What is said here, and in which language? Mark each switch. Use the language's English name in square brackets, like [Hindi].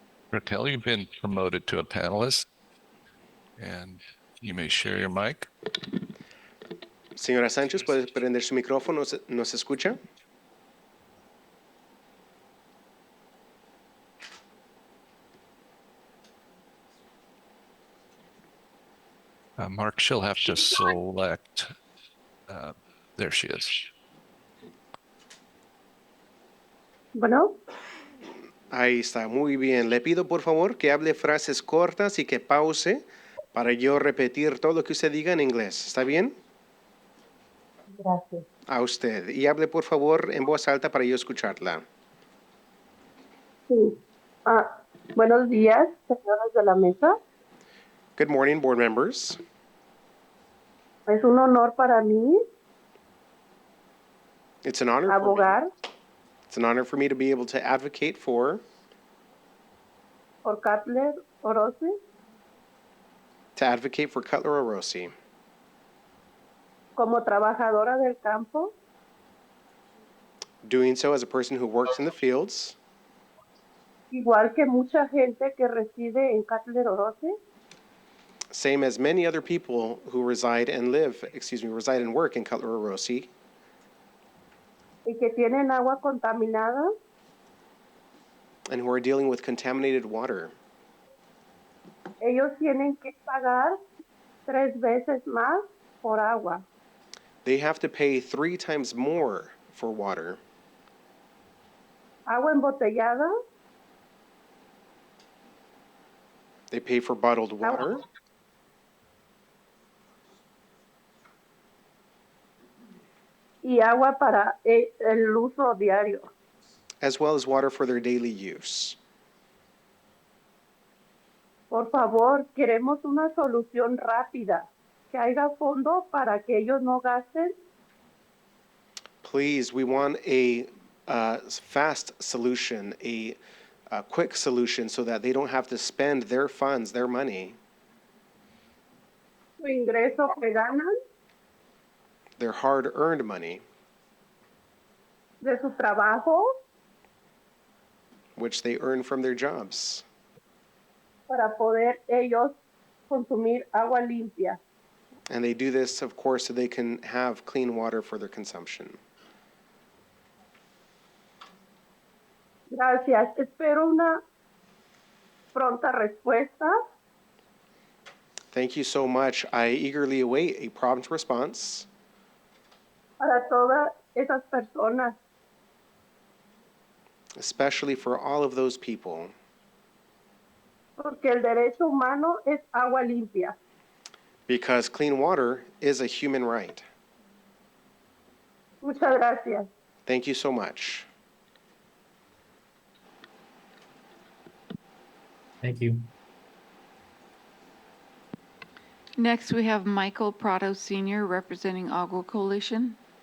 [English] Raquel, you've been promoted to a panelist, and you may share your mic. [Spanish] Señora Sánchez, ¿puede prender su micrófono? ¿Nos escucha? [English] Mark, she'll have to select. There she is. [Spanish] Bueno, Ahí está, muy bien. Le pido por favor que hable frases cortas y que pause para yo repetir todo lo que usted diga en inglés. ¿Está bien? gracias. A usted. Y hable por favor en voz alta para yo escucharla. Sí. Buenos días, señores de la mesa. [English] Good morning, board members. [Spanish] Es un honor para mí [English] It's an honor for me. [Spanish] abogar [English] It's an honor for me to be able to advocate for, [Spanish] por Cutler Orosi [English] Cutler Orosi [Spanish] como trabajadora del campo, [English] doing so as a person who works in the fields, [Spanish] igual que mucha gente que reside en Cutler Orosi, [English] same as many other people who reside and work in Cutler Orosi, [Spanish] y que tienen agua contaminada, [English] and who are dealing with contaminated water. [Spanish] ellos tienen que pagar 3 veces más por agua. [English] They have to pay 3 times more for water. [Spanish] Agua embotellada, [English] They pay for bottled water, [Spanish] y agua para el uso diario. [English] as well as water for their daily use. [Spanish] Por favor, queremos una solución rápida, que haya fondo para que ellos no gasten. [English] Please, we want a fast solution, a quick solution so that they don't have to spend their funds, their money, [Spanish] Su ingreso que ganan [English] their hard-earned money, [Spanish] de su trabajo [English] which they earn from their jobs, [Spanish] para poder ellos consumir agua limpia. [English] and they do this, of course, so they can have clean water for their consumption. [Spanish] Gracias. Espero una pronta respuesta. [English] Thank you so much. I eagerly await a prompt response [Spanish] Para todas esas personas, [English] especially for all of those people, [Spanish] porque el derecho humano es agua limpia. [English] because clean water is a human right. [Spanish] Muchas gracias. [English] Thank you so much. Thank you. Next, we have Michael Prado Sr. representing Agua Coalition.